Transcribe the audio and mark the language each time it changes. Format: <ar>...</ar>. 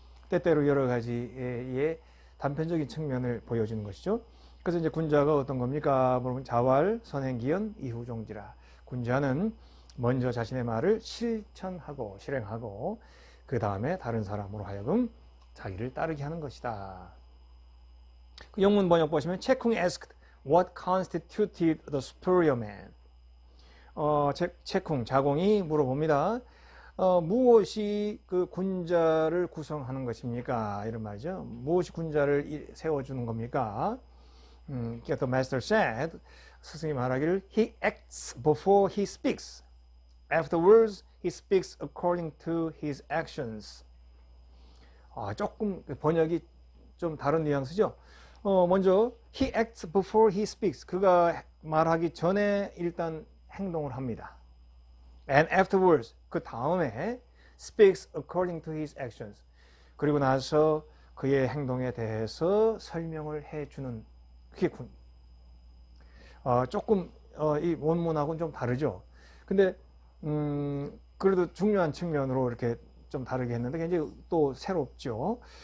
<ko>때때로 여러 가지의 단편적인 측면을 보여주는 것이죠. 그래서 이제 군자가 어떤 겁니까? 물어보면 자왈, 선행기연, 이후종지라. 군자는 먼저 자신의 말을 실천하고 실행하고 그 다음에 다른 사람으로 하여금 자기를 따르게 하는 것이다. 그 영문 번역 보시면</ko> <en>채쿵 asked what constituted the superior man.</en> <ko>채쿵 자공이 물어봅니다. 무엇이 그 군자를 구성하는 것입니까? 이런 말이죠. 무엇이 군자를 세워주는 겁니까?</ko> <en>The master said,</en> <ko>스승이 말하기를</ko> <en>He acts before he speaks. Afterwards, he speaks according to his actions.</en> <ko>조금 번역이 좀 다른 뉘앙스죠.</ko> <en>먼저 He acts before he speaks.</en> <ko>그가 말하기 전에 일단 행동을 합니다.</ko> <en>And afterwards,</en> <ko>그 다음에</ko> <en>speaks according to his actions.</en> <ko>그리고 나서 그의 행동에 대해서 설명을 해주는 그게 조금 이 원문하고는 좀 다르죠. 근데 그래도 중요한 측면으로 이렇게 좀 다르게 했는데 굉장히 또 새롭죠.</ko>